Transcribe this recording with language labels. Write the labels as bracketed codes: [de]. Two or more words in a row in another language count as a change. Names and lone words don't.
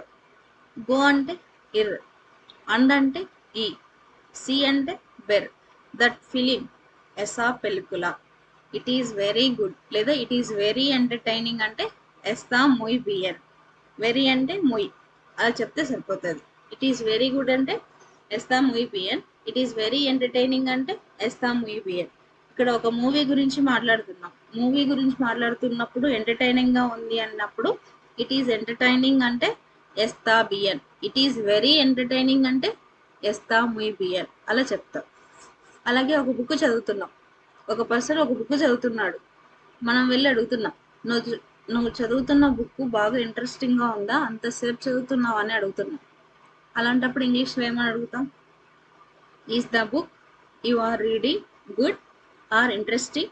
[te] గో అంటే ఇర్, అండ్ అంటే ఈ, సి అంటే బెర్, [en] that film, [es] esa película, [en] it is very good [te] లేదా [en] it is very entertaining [te] అంటే [es] está muy bien, [te] వెరీ అంటే ముయ్ అలా చెప్తే సరిపోతుంది. [en] it is very good అంటే [es] está muy bien, [en] it is very entertaining అంటే [es] está muy bien. [te] ఇక్కడ ఒక మూవీ గురించి మాట్లాడుతున్నాం. మూవీ గురించి మాట్లాడుతున్నప్పుడు ఎంటర్టైనింగ్ గా ఉంది అన్నప్పుడు [en] it is entertaining [te] అంటే [es] está bien. [en] it is very entertaining [te] అంటే [es] está muy bien [te] అలా చెప్తాం. అలాగే ఒక బుక్ చదువుతున్నాం. ఒక పర్సన్ ఒక బుక్ చదువుతున్నాడు. మనం వెళ్ళి అడుగుతున్నాం, నువ్వు చదువుతున్న బుక్ బాగా ఇంట్రెస్టింగ్ గా ఉందా, అంతసేపు చదువుతున్నావు అని అడుగుతున్నాం. అలాంటప్పుడు ఇంగ్లీష్లో ఏమని అడుగుతాం? [en] is the book you are reading good or interesting?